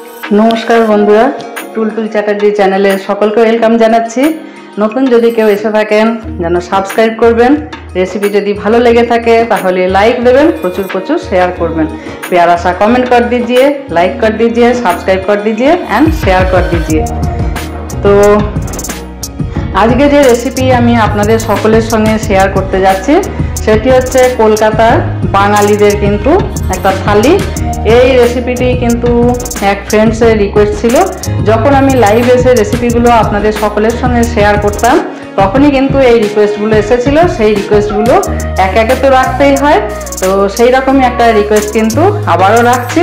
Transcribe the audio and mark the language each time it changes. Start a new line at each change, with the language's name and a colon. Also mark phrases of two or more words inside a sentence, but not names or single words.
Bangla: নমস্কার বন্ধুরা টুলটুল চ্যাটার্জি চ্যানেলে সকলকে ওয়েলকাম জানাচ্ছি। নতুন যদি কেউ এসে থাকেন যেন সাবস্ক্রাইব করবেন, রেসিপি যদি ভালো লেগে থাকে তাহলে লাইক দেবেন, প্রচুর প্রচুর শেয়ার করবেন।
Hindi: प्यारा सा कमेंट कर दीजिए, लाइक कर दीजिए, सब्सक्राइब कर दीजिए एंड शेयर कर दीजिए।
Bangla: তো আজকে যে রেসিপি আমি আপনাদের সকলের সঙ্গে শেয়ার করতে যাচ্ছি সেটি হচ্ছে কলকাতার বাঙালিদের কিন্তু একটা থালি। এই রেসিপিটি কিন্তু এক ফ্রেন্ডসের রিকোয়েস্ট ছিল। যখন আমি লাইভ এসে রেসিপিগুলো আপনাদের সকলের সঙ্গে শেয়ার করতাম তখনই কিন্তু এই রিকোয়েস্টগুলো এসেছিল। সেই রিকোয়েস্টগুলো এক একে তো রাখতেই হয়, তো সেই রকমই একটা রিকোয়েস্ট কিন্তু আবারও রাখছি।